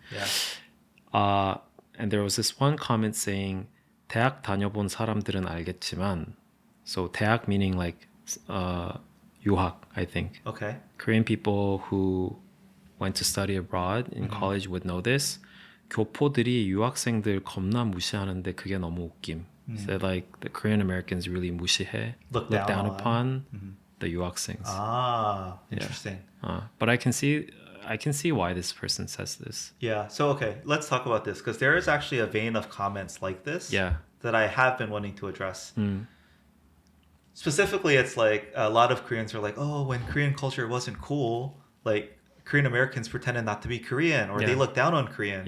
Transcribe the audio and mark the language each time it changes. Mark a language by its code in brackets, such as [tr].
[en] Yeah. And there was this one comment saying, [ko] 대학 다녀본 사람들은 알겠지만, [en] so 대학 meaning like 유학, I think. Okay. Korean people who went to study abroad in college would know this. [ko] 교포들이 유학생들 겁나 무시하는데 그게 너무 웃김. [en] So like the Korean Americans really [ko] 무시해, [en] look down upon the 유학생s. Interesting. But I can see why this person says this. Yeah. So okay, let's talk about this because there is actually a vein of comments like this. Yeah. That I have been wanting to address. Specifically, it's like a lot of Koreans are like, oh, when Korean culture wasn't cool, like Korean Americans pretended not to be Korean or they look down on Koreans.